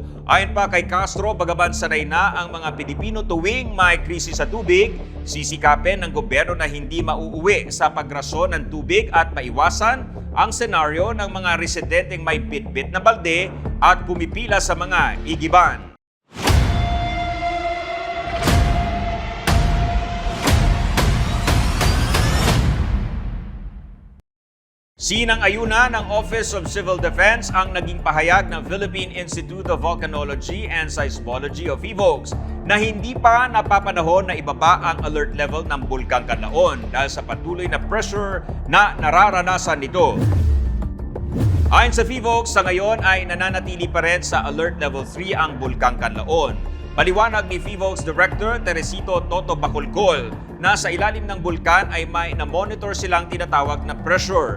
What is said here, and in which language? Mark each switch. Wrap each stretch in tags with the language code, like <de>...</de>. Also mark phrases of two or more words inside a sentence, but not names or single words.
<tl>Ayon pa kay Castro, bagaman sanay na ang mga Pilipino tuwing may krisis sa tubig, sisikapin ng gobyerno na hindi mauuwi sa pagrasyon ng tubig at maiwasan ang senaryo ng mga residenteng may bitbit na balde at pumipila sa mga igiban. Sinang-ayuna ng Office of Civil Defense ang naging pahayag ng Philippine Institute of Volcanology and Seismology of PHIVOLCS na hindi pa napapanahon na ibaba ang</tl> <en>alert level</en> <tl>ng Bulkang Canlaon dahil sa patuloy na pressure na nararanasan nito. Ayon sa PHIVOLCS, sa ngayon ay nananatili pa rin sa</tl> <en>alert level</en> <tl>3 ang Bulkang Canlaon. Paliwanag ni PHIVOLCS Director Teresito Toto Bacolcol na sa ilalim ng bulkan ay may na-monitor silang tinatawag na pressure.</tl>